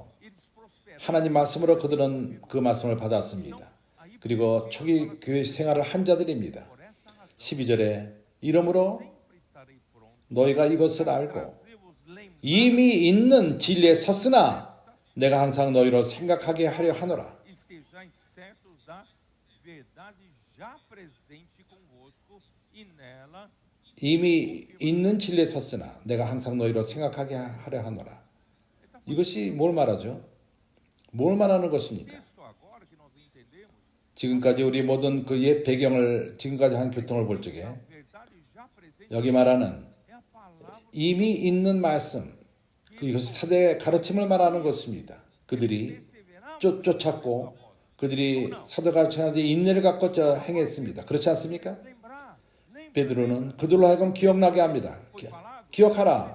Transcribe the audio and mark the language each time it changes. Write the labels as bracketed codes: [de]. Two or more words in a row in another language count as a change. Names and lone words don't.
[pt] eles prosperaram. [ko] 하나님 말씀으로 그들은 그 말씀을 받았습니다. 그리고 초기 교회 생활을 한 자들입니다. [pt] Por essa razão [ko] 12절에 이러므로 [pt] sempre estarei pronto. [ko] 너희가 이것을 알고 [pt] Trazer-vos lembranças [ko] 이미 있는 진리에 섰으나 내가 항상 너희로 생각하게 하려 하노라. [pt] estejais certos da verdade já presente convosco e nela [ko] 이미 있는 진리에 섰으나 내가 항상 너희로 생각하게 하려 하노라. 이것이 뭘 말하죠? 뭘 말하는 것입니까? 지금까지 우리 모든 그 옛 배경을 지금까지 한 교통을 볼 적에 [pt] verdade já presente [ko] 여기 말하는 [pt] é a palavra [ko] 이미 있는 말씀, 이것이 사도의 가르침을 말하는 것입니다. 그들이 쫓았고 그들이 사도 가르침에 인내를 갖고 행했습니다. 그렇지 않습니까? lembrar 베드로는 그들로 하여금 기억나게 합니다. 기억하라.